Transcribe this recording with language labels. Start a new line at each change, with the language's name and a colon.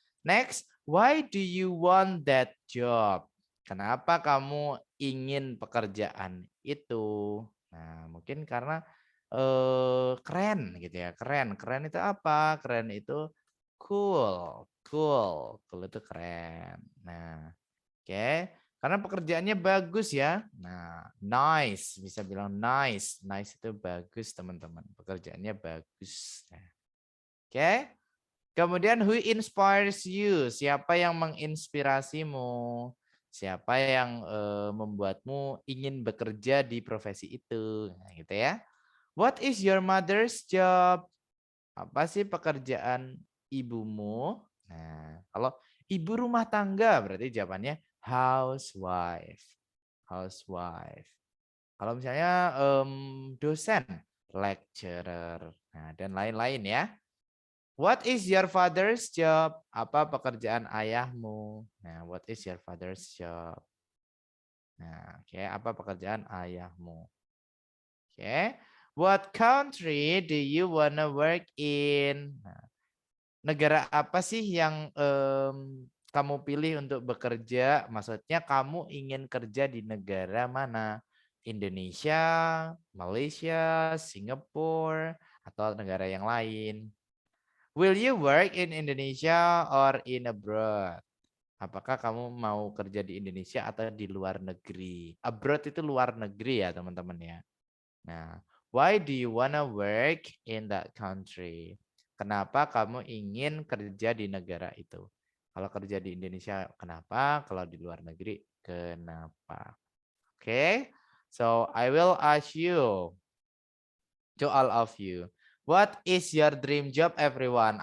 English: Next, why do you want that job?
Indonesian: Kenapa kamu ingin pekerjaan itu? Nah, mungkin karena keren gitu ya. Keren. Keren itu apa? Keren itu cool. Cool. Cool itu keren. Nah, oke. Karena pekerjaannya bagus ya. Nah, nice. Bisa bilang nice. Nice itu bagus, teman-teman. Pekerjaannya bagus. Nah, oke.
English: Kemudian who inspires you?
Indonesian: Siapa yang menginspirasimu? Siapa yang membuatmu ingin bekerja di profesi itu? Nah, gitu ya.
English: What is your mother's job?
Indonesian: Apa sih pekerjaan ibumu? Nah, kalau ibu rumah tangga berarti jawabannya housewife. Housewife. Kalau misalnya dosen, lecturer. Nah, dan lain-lain ya.
English: What is your father's job?
Indonesian: Apa pekerjaan ayahmu?
English: Nah, what is your father's job?
Indonesian: Nah, oke, apa pekerjaan ayahmu? Oke.
English: What country do you wanna work in?
Indonesian: Nah, negara apa sih yang kamu pilih untuk bekerja? Maksudnya kamu ingin kerja di negara mana? Indonesia, Malaysia, Singapura, atau negara yang lain?
English: Will you work in Indonesia or in abroad?
Indonesian: Apakah kamu mau kerja di Indonesia atau di luar negeri? Abroad itu luar negeri ya teman-teman ya.
English: Nah, why do you wanna work in that country?
Indonesian: Kenapa kamu ingin kerja di negara itu? Kalau kerja di Indonesia, kenapa? Kalau di luar negeri, kenapa?
English: Oke, so I will ask you, to all of you, what is your dream job, everyone?